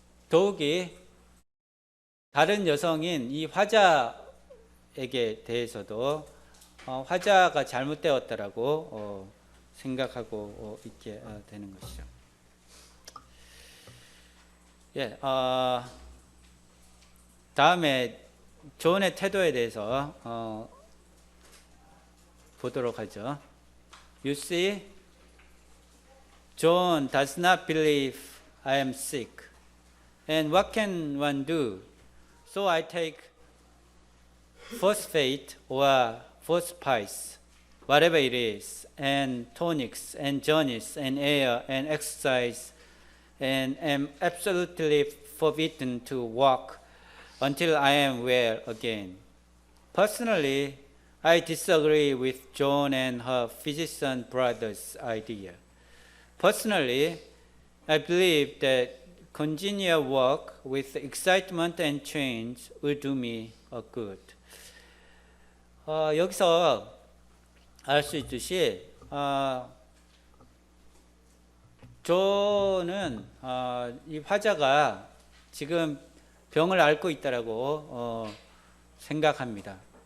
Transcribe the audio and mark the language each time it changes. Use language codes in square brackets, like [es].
[ko] 더욱이 다른 여성인 이 화자에게 대해서도 화자가 잘못되었다라고 생각하고 있게 되는 것이죠. 예, 다음에 존의 태도에 대해서 보도록 하죠. [en] You see, John does not believe I am sick. And what can one do? So I take phosphate or phosphice, whatever it is, and tonics and journeys and air and exercise, and am absolutely forbidden to walk until I am well again. Personally, I disagree with John and her physician brother's idea. Personally, I believe that congenial work with excitement and change will do me a good. [ko] 여기서 알 수 있듯이 존은 이 화자가 지금 병을 앓고 있다라고 생각합니다.